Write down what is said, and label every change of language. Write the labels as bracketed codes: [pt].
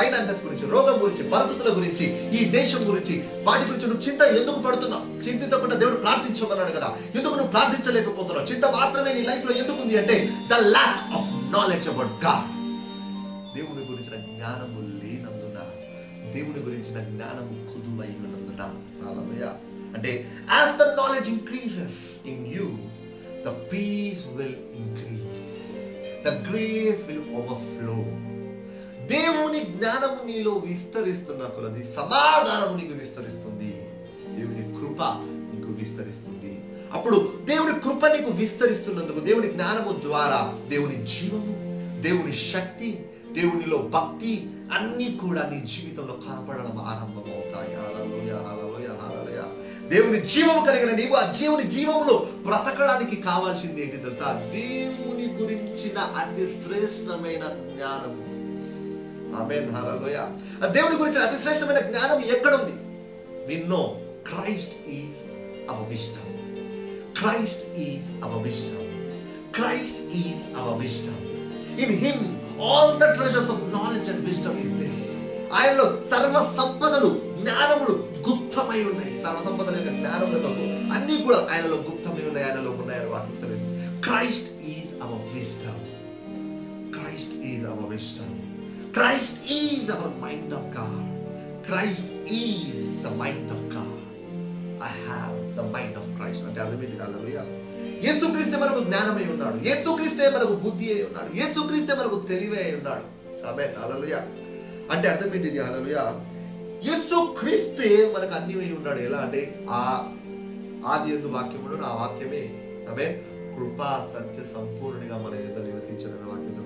[te] Finances గురించి, రోగం గురించి, పరిస్థితుల గురించి, ఈ దేశం గురించి, వాటి గురించి నువ్వు చింత ఎందుకు పడుతున్నావు? చింతించకుండా దేవుడు ప్రార్థించమన్నాడు కదా, ఎందుకు నువ్వు ప్రార్థించలేకపోతున్నావు? చింత మాత్రమే నీ లైఫ్ లో ఎందుకు ఉంది అంటే [en] The lack of knowledge about God. [te] దేవుని గురించిన జ్ఞానము లేనందున, దేవుని గురించిన జ్ఞానము కుదువైనందున. హల్లెలూయా. అంటే [en] as the knowledge increases in you, the peace will increase, the grace will overflow. [te] దేవుని జ్ఞానము నీలో విస్తరిస్తున్న కొలది సమాధానము నీకు విస్తరిస్తుంది, దేవుని కృప నీకు విస్తరిస్తుంది. అప్పుడు దేవుని కృప నీకు విస్తరిస్తున్నందుకు, దేవుని జ్ఞానము ద్వారా దేవుని జీవము, దేవుని శక్తి, దేవునిలో భక్తి అన్ని కూడా నీ జీవితంలో కనపడడం ఆరంభమవుతాయి. హల్లెలూయా, హల్లెలూయా, హల్లెలూయా. దేవుని జీవము కలిగిన నీవు ఆ జీవుని జీవములో బ్రతకడానికి కావాల్సింది ఏంటి తెలుసా? దేవుని గురించిన అతి శ్రేష్టమైన జ్ఞానము. ఆమేన్, హల్లెలూయా. దేవుని గురించిన అతి శ్రేష్టమైన జ్ఞానం ఎక్కడ ఉంది? [en] We know Christ is our wisdom. Christ is our wisdom. Christ is our wisdom. In him all the treasures of knowledge and wisdom is there. [te] ఆయనలో సర్వ సంపదలు, జ్ఞానములు గుప్తమై ఉన్నాయి. సర్వ సంపదల యొక్క జ్ఞానములకు అన్ని కూడా ఆయనలో గుప్తమై ఉన్నాయి, ఆయనలో ఉన్నాయని వాక్యం తెలుస్తుంది. [en] Christ is our wisdom. Christ is our wisdom. Christ is our mind of God. Christ is the mind of God. I have the mind of Christ. [te] అంటే అర్థమేంటి? హల్లెలూయా. యేసుక్రీస్తే మనకు జ్ఞానమై ఉన్నాడు, యేసుక్రీస్తే మనకు బుద్ధి అయి ఉన్నాడు, యేసుక్రీస్తే మనకు తెలివై ఉన్నాడు. ఆమేన్, హల్లెలూయా. అంటే అర్థం ఏంటిది? హల్లెలూయా. యేసుక్రీస్తే మనకు అన్ని అయి ఉన్నాడు. ఎలా అంటే ఆది యందు వాక్యమును, ఆ వాక్యమే ఆమేన్ కృపా సత్య సంపూర్ణంగా మన యందు నివసించిన వాక్యం.